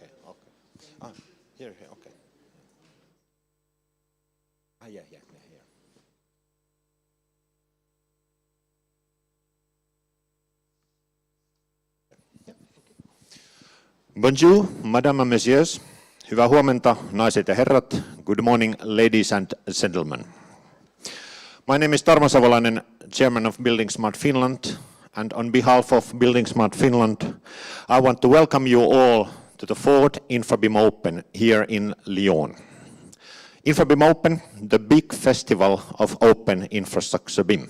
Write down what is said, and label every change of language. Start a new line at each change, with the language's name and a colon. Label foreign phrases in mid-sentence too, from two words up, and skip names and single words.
English: Here, okay. Yeah.
French: Bonjour, Madame
English: and Messieurs.
Finnish: Hyvää huomenta, naiset ja herrat.
English: Good morning, ladies and gentlemen. My name is Tarmo Savolainen, Chairman of Building Smart Finland, and on behalf of Building Smart Finland, I want to welcome you all to the fourth InfraBIM Open here in Lyon. InfraBIM Open, the big festival of open infrastructure BIM.